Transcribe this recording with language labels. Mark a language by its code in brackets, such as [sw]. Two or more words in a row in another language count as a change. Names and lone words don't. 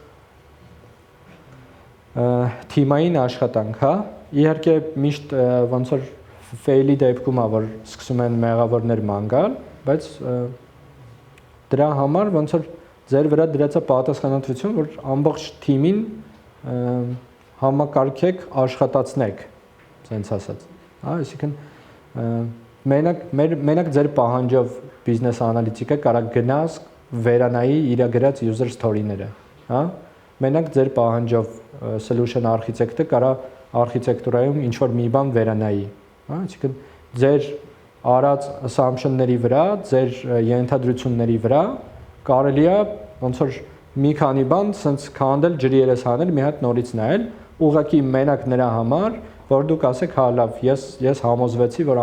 [hy] թիմային աշխատանք, հա, իհարկե միշտ ոնց որ fail-ի դեպքում է, որ սկսում են մեղավորներ ման գալ, բայց դրա համար ոնց որ ձեր վրա դրած է պատասխանատվություն, որ ամբողջ թիմին համակարգեք, աշխատացնեք, ցենց ասած։ Հա, այսինքն մենակ ձեր պահանջով բիզնես անալիտիկը կարող գնաս վերանայի իր գրած [en] user story- [hy] ները, հա։ Մենակ ձեր պահանջով [en] solution architect- [hy] ը կարող արխիտեկտուրայում ինչ որ մի բան վերանայի, հա, այսինքն ձեր արած assumption-ների վրա, ձեր ենթադրությունների վրա կարելի է ոնց որ մի քանի բան ցենց քանդել ջրի երես հանել, մի հատ նորից նայել, ուղղակի մենակ նրա համար, որ դուք ասեք, հա լավ, ես համոզվեցի, որ